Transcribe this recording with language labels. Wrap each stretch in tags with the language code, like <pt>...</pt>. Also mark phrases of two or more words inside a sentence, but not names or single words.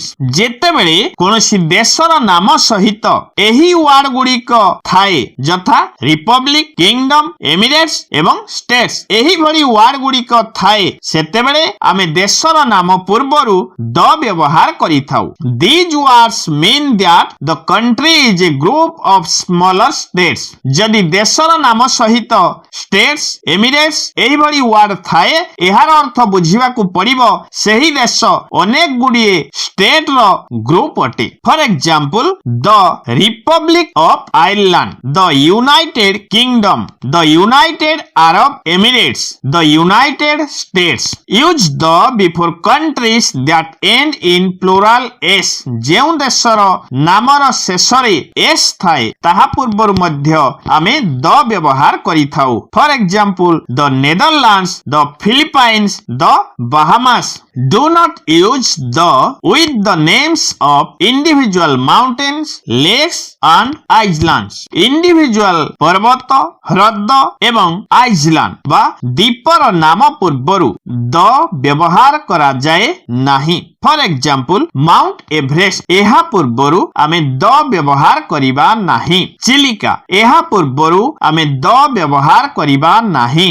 <or>ଯେତେବେଳେ କୌଣସି ଦେଶର ନାମ ସହିତ ଏହି ୱାର୍ଡ ଗୁଡିକ ଥାଏ ଯଥା</or> <en>republic, kingdom, emirates</en> <or>ଏବଂ ଷ୍ଟେଟ୍ସ ଏହିଭଳି ୱାର୍ଡ ଗୁଡିକ ଥାଏ ସେତେବେଳେ ଆମେ ଦେଶର ନାମ ପୂର୍ବରୁ ଦ ବ୍ୟବହାର କରିଥାଉ।</or> <en>These words mean that the country is a group of smaller states.</en> <or>ଯଦି ଦେଶର ନାମ ସହିତ</or> <en>states, emirates</en> <or>ଏହିଭଳି ୱାର୍ଡ ଥାଏ ଏହାର ଅର୍ଥ ବୁଝିବାକୁ ପଡିବ ସେହି ଦେଶ ଅନେକ ଗୁଡ଼ିଏ ଷ୍ଟେଟର ଗ୍ରୁପ ଅଟେ।</or> <en>For example the Republic of Ireland, the United Kingdom, the United Arab Emirates, the United States. Use the before countries that end in plural s.</en> <or>ଯେଉଁ ଦେଶର ନାମର ଶେଷରେ ଏସ୍ ଥାଏ ତାହା ପୂର୍ବରୁ ମଧ୍ୟ ଆମେ ଦ ବ୍ୟବହାର କରିଥାଉ।</or> <en>For example the Netherlands, the Philippines, the Bahamas. Do not use the with the names of individual mountains, lakes and islands.</en> <or>Individual ପର୍ବତ, ହ୍ରଦ ଏବଂ ଆଇଲ୍ୟାଣ୍ଡ ବା ଦ୍ୱୀପର ନାମ ପୂର୍ବରୁ ଦ ବ୍ୟବହାର କରାଯାଏ ନାହିଁ।</or> <en>for example Mount Everest</en> <or>ଏହା ପୂର୍ବରୁ ଆମେ ଦ ବ୍ୟବହାର କରିବା ନାହିଁ। ଚିଲିକା ଏହା ପୂର୍ବରୁ ଆମେ ଦ ବ୍ୟବହାର କରିବା ନାହିଁ।</or>